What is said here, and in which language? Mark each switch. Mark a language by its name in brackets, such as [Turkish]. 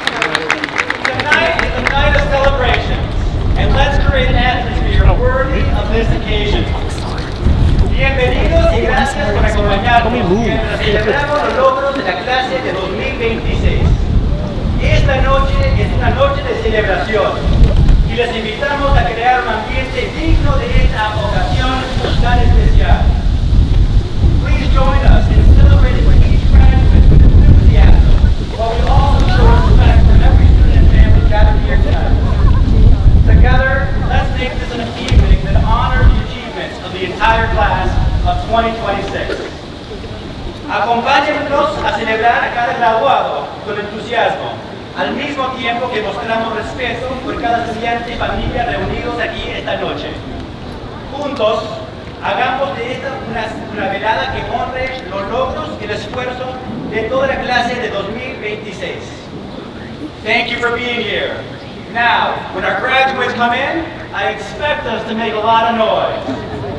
[English] Tonight is a night of celebrations, and let's create an atmosphere worthy of this occasion. [Spanish] Bienvenidos y gracias por acompañarnos mientras celebramos los logros de la clase de 2026. Esta noche es una noche de celebración y les invitamos a crear un ambiente digno de esta ocasión tan especial. [English] Please join us in celebrating with each graduate with enthusiasm, while we also show respect for every student and family gathered here tonight. Together, let's make this an evening that honors the achievements of the entire class of 2026. [Spanish] Acompáñennos a celebrar a cada graduado con entusiasmo, al mismo tiempo que mostramos respeto por cada estudiante y familia reunidos aquí esta noche. Juntos, hagamos de esta una velada que honre los logros y el esfuerzo de toda la clase de 2026. [English] Thank you for being here. Now, when our graduates come in, I expect us to make a lot of noise.